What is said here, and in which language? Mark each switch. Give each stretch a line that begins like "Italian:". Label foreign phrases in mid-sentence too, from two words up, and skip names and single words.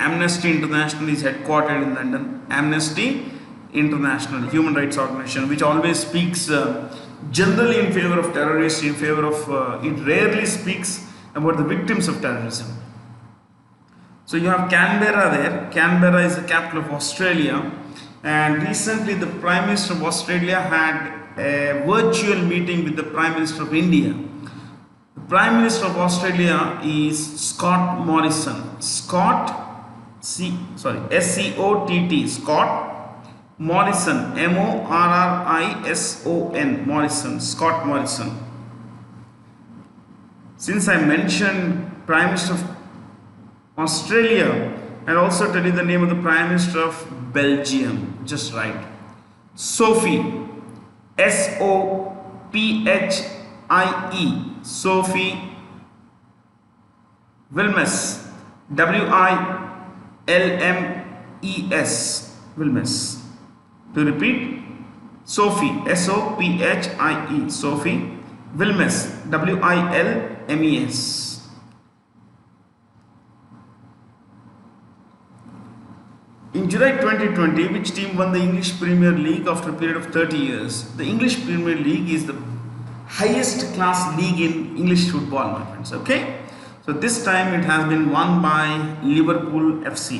English: Amnesty International is headquartered in London. Amnesty International, human rights organization, which always speaks generally in favor of terrorists, in favor of, it rarely speaks about the victims of terrorism. So you have Canberra there. Canberra is the capital of Australia, and recently the Prime Minister of Australia had a virtual meeting with the Prime Minister of India. The Prime Minister of Australia is Scott Morrison. S-C-O-T-T, Scott Morrison, M-O-R-R-I-S-O-N, Morrison, Scott Morrison. Since I mentioned Prime Minister of Australia, I'll also tell you the name of the Prime Minister of Belgium. Just right. Sophie, S-O-P-H-I-E, Sophie Wilmes, W-I-L-M-E-S, Wilmes. To repeat, Sophie, S-O-P-H-I-E, Sophie Wilmes, W-I-L-M-E-S. In July 2020, which team won the English Premier League after a period of 30 years? The English Premier League is the highest class league in English football, my friends. Okay? So this time it has been won by Liverpool FC.